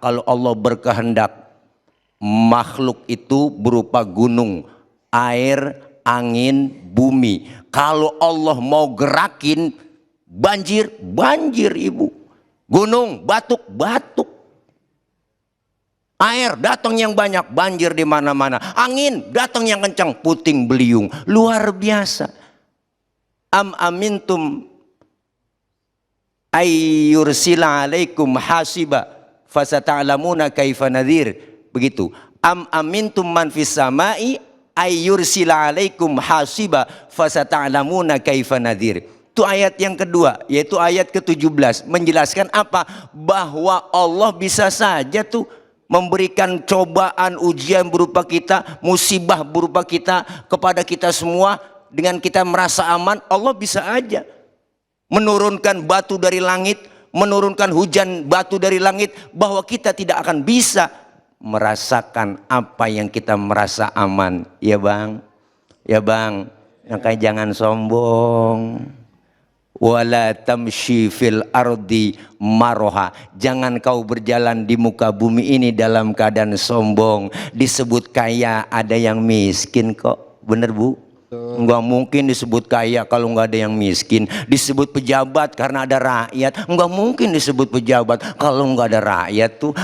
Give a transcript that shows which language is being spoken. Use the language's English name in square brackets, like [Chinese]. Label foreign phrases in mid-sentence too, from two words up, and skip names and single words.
[Indonesian] Kalau Allah berkehendak, makhluk itu berupa gunung, air, angin, bumi. Kalau Allah mau gerakin banjir, banjir Ibu. Gunung, batuk, batuk. Air datang yang banyak, banjir di mana-mana. Angin datang yang kencang, puting beliung. Luar biasa. [Arabic] أم أمنتم أن يرسل عليكم حاصبا فستعلمون كيف نذير. [Indonesian] Begitu. [Arabic] أم أمنتم من في السماء أن يرسل عليكم حاصبا فستعلمون كيف نذير. [Indonesian] Itu ayat yang kedua, yaitu ayat ke-17, menjelaskan apa? Bahwa Allah bisa saja tuh memberikan cobaan, ujian berupa kita, musibah berupa kita kepada kita semua. Dengan kita merasa aman, Allah bisa aja menurunkan batu dari langit, menurunkan hujan batu dari langit, bahwa kita tidak akan bisa merasakan apa yang kita merasa aman. Ya Bang, ya Bang, makanya jangan sombong. [Arabic] ولا تمش في الأرض مرحا. [Indonesian] Jangan kau berjalan di muka bumi ini dalam keadaan sombong. Disebut kaya, ada yang miskin kok. Bener Bu? Enggak mungkin disebut kaya kalau enggak ada yang miskin. Disebut pejabat karena ada rakyat. Enggak mungkin disebut pejabat kalau enggak ada rakyat tuh.